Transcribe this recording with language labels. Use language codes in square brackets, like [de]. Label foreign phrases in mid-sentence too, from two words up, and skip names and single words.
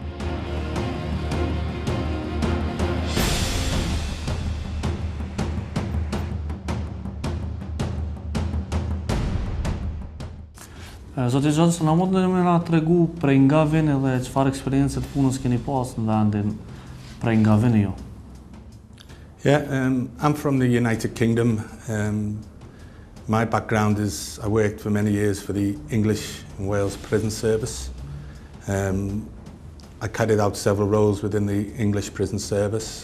[sq] Zoti Johnson, a mund të më na tregu prej nga vini dhe çfarë eksperiencë të punës keni pas në vendin prej nga vini ju? [en] Yeah, I'm from the United Kingdom. My background is I worked for many years for the English and Wales Prison Service. I carried out several roles within the English Prison Service.